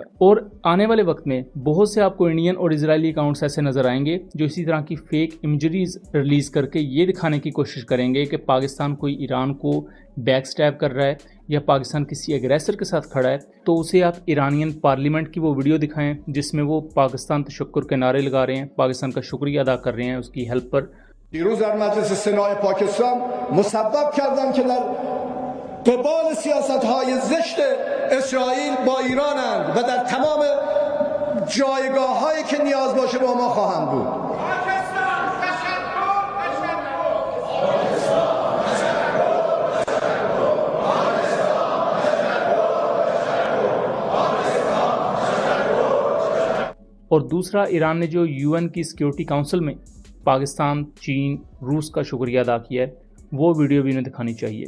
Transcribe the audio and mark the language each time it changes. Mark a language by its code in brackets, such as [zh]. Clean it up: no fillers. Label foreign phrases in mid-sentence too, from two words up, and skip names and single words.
[ur] اور آنے والے وقت میں بہت سے آپ کو انڈین اور اسرائیلی اکاؤنٹس ایسے نظر آئیں گے جو اسی طرح کی [en] fake imageries release [ur] کر کے یہ دکھانے کی کوشش کریں گے کہ پاکستان کوئی ایران کو [en] back stab [ur] کر رہا ہے یا پاکستان کسی ایگریسر کے ساتھ کھڑا ہے. تو اسے آپ [en] Iranian parliament [ur] کی وہ ویڈیو دکھائیں جس میں وہ پاکستان تشکر کے نعرے لگا رہے ہیں، پاکستان کا شکریہ ادا کر رہے ہیں اس کی ہیلپ پر. [fa] دیروز در مجلس سنای پاکستان مسبب کردن که در قبال سیاست‌های زشت اسرائیل با ایرانند و در تمام جایگاه‌هایی که نیاز باشه با ما خواهند بود. [ur] اور دوسرا، ایران نے جو UN کی [en] security council [ur] میں پاکستان، چین، روس کا شکریہ ادا کیا ہے، وہ ویڈیو بھی انہیں دکھانی چاہیے.